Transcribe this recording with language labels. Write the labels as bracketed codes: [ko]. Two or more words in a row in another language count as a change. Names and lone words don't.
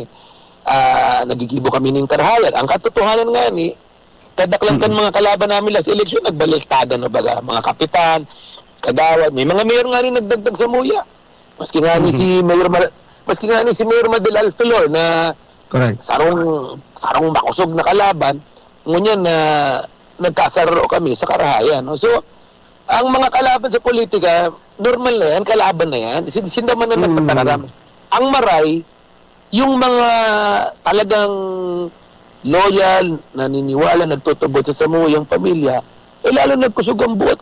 [bik] Nagigibo kami ng karahayan. Ang katotohanan nga ni, kadaklankan mga kalaban namin [en] last election, [bik] nagbaliktada na baga, mga kapitan, kagawad, may mga mayor nga rin nagdagdag sa muya. Maski nga ni si Mayor Madel Alfilor na [en] Correct. [bik] sarong makusog na kalaban, ngunyan na nagkasaro kami sa karahayan. No? So, ang mga kalaban sa politika, normal na yan, kalaban na yan, sindaman na nagtatararam. Ang maray, yung mga talagang loyal, naniniwala, nagtutubot sa samuyang pamilya, lalo nagkusog ang buhat.